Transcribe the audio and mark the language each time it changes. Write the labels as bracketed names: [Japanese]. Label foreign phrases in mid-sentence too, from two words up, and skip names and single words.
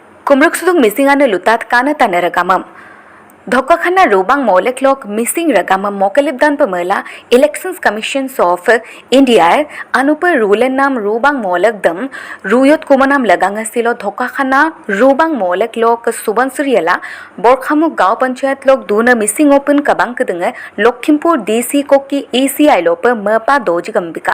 [Mising] Kumruk sudung missing ane lutat kana tane ragamam. Dhokkakhana rubang molek lok missing ragamam mokalibdan pamela [English] Elections Commissions of India [Mising] anupa rulen nam rubang molek dam ruyot kumanam laganga silo dhokkakhana rubang molek lok subansuriela borkhamu gaw panchayat lok duna missing open kabang kedenge Lokhimpur DC koki ECI lope merpa doji gambika.